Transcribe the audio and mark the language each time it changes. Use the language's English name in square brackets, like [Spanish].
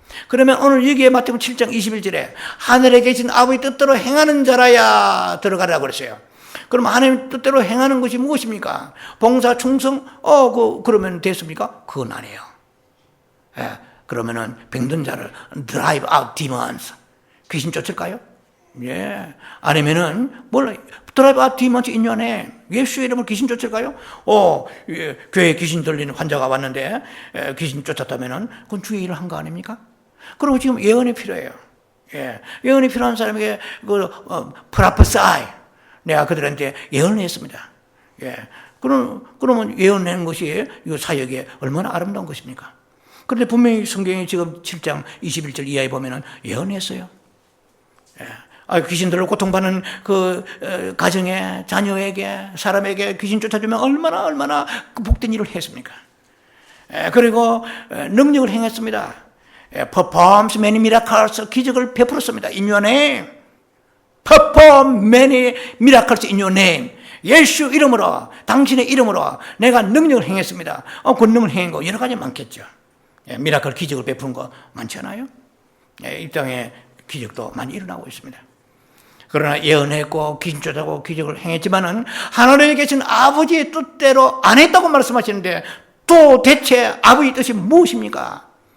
[Korean] 그러면 오늘 여기에 마태복음 7장 21절에 하늘에 계신 아버지 뜻대로 행하는 자라야 들어가라고 그랬어요. 그럼 하나님 뜻대로 행하는 것이 무엇입니까? 봉사, 충성, 그러면 됐습니까? 그건 아니에요. 그러면은 병든 자를 [English] drive out demons. [Korean] 귀신 쫓을까요? 아니면은, [English] drive out demons in your name. [Korean] 예수의 이름으로 귀신 쫓을까요? 교회에 귀신 들리는 환자가 왔는데, 귀신 쫓았다면은, 그건 주의 일을 한 거 아닙니까? 그리고 지금 예언이 필요해요. 예언이 필요한 사람에게, [English] prophesy. [Korean] 내가 그들한테 예언을 했습니다. 그러면 예언하는 것이 이 사역이 얼마나 아름다운 것입니까? 그런데 분명히 성경이 지금 7장 21절 이하에 보면은 예언했어요. 귀신들로 고통받는 그 가정에, 자녀에게, 사람에게 귀신 쫓아주면 얼마나 그 복된 일을 했습니까? 그리고 능력을 행했습니다. [English] Performs many miracles, [Korean] 기적을 베풀었습니다. [English] In your name. Perform many miracles in your name. [Korean] 예수 이름으로, 당신의 이름으로 내가 능력을 행했습니다. 권능을 행한 거 여러 가지 많겠죠. 미라클 기적을 베푸는 거 많지 않아요? 이 땅에 기적도 많이 일어나고 있습니다. 그러나 예언했고 귀신 쫓아고 기적을 행했지만은 하늘에 계신 아버지의 뜻대로 안 했다고 말씀하시는데 또 대체 아버지의 뜻이 무엇입니까?